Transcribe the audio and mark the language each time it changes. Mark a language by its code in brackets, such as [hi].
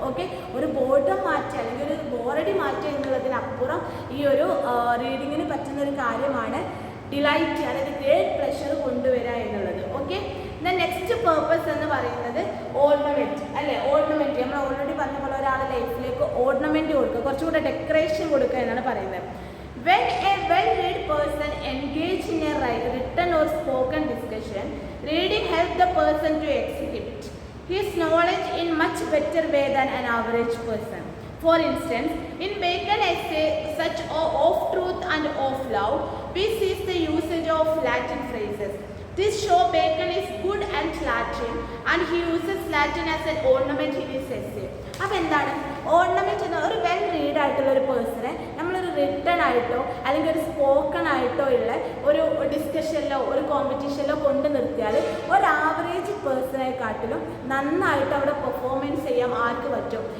[ml] Okay, ഒരു boredom മാറ്റുക അല്ലെങ്കിൽ ഒരു ബോറടി മാറ്റുക എന്നുള്ളതിനപ്പുറം ഈ ഒരു റീഡിങ്ങിന് പറ്റുന്ന ഒരു കാര്യമാണ് ഡിലൈറ്റ്, അതായത് ഗ്രേറ്റ് പ്ലഷർ കൊണ്ടുവരിക എന്നുള്ളത്. ഓക്കെ, നെക്സ്റ്റ് പേർപ്പസ് എന്ന് പറയുന്നത് ഓർണമെൻറ്റ് അല്ലേ. ഓർണമെൻറ്റ് നമ്മൾ ഓൾറെഡി പറഞ്ഞ പോലെ ഒരാളുടെ ലൈഫിലേക്ക് ഓർണമെൻറ്റ് കൊടുക്കുക, കുറച്ചുകൂടെ ഡെക്കറേഷൻ കൊടുക്കുക എന്നാണ് പറയുന്നത്. [en] When a well-read person engage in a written or spoken discussion, reading helps the person to exhibit his knowledge in much better way than an average person. For instance, in Bacon essay such of truth and of love, we see the usage of Latin phrases. This show Bacon is good at Latin and he uses Latin as an ornament in his essay. [ml] അപ്പോൾ എന്താണ് ornament എന്ന ഒരു well read ആയിട്ടുള്ള ഒരു പേഴ്സണെ നമ്മളൊരു written ആയിട്ടോ അല്ലെങ്കിൽ ഒരു സ്പോക്കൺ ആയിട്ടോ ഉള്ള ഒരു ഡിസ്കഷനിലോ ഒരു കോമ്പറ്റീഷനിലോ കൊണ്ട് നിർത്തിയാൽ ഒരു ആവറേജ് പേഴ്സണെക്കാട്ടിലും നന്നായിട്ട് അവിടെ പെർഫോമൻസ് ചെയ്യാൻ ആർക്ക് പറ്റും?